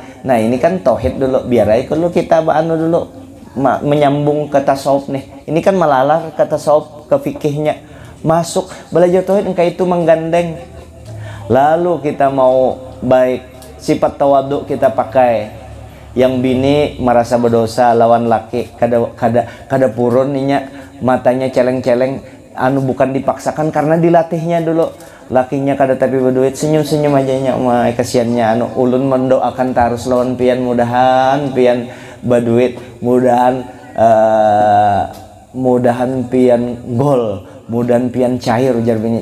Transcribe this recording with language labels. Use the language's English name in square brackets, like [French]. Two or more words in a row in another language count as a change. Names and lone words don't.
[Indonesian] Nah ini kan tauhid dulu, biar aja kalau kita dulu menyambung ke tasawuf nih. Ini kan melalar ke tasawuf, ke fikihnya masuk belajar tauhid kayak itu menggandeng. [Banjar] Lalu kita mau baik sifat tawadhu kita pakai, yang bini merasa berdosa lawan laki kada purun ninya, matanya celeng-celeng bukan dipaksakan karena dilatihnya dulu. Lakinya kada tapi berduit, senyum-senyum aja nya, kasihannya ulun mendoakan terus lawan pian, mudahan pian berduit, mudahan pian gol, mudahan pian cair, ujar bini.